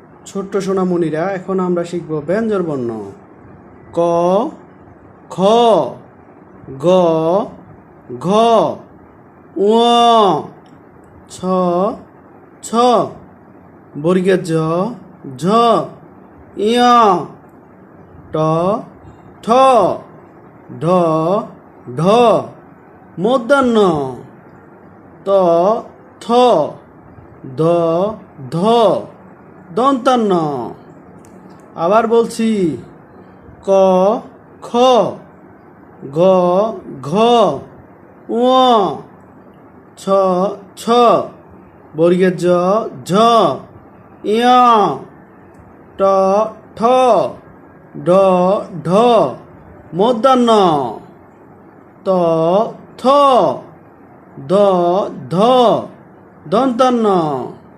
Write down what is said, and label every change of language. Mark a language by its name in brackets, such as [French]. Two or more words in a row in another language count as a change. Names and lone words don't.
[Bangla] ছোট্ট সোনামণিরা, এখন আমরা শিখব ব্যঞ্জন বর্ণ। ক, খ, গ, ঘ, ঙ, ছ, ছ, বর্গের জ, ঝ, ঞ, ট, ঠ, ঢ, ঢ, মূর্ধন্য, ত, থ, দ, ধ, দন্তান্ন। আবার বলছি, ক, খ, গ, ঘ, ঙ, ছ, ছ, বর্গের জ, ঝ, ঞ, ট, ঠ, ড, ঢ, মূর্ধন্য, ত, থ, দ, ধ, দন্তান্ন।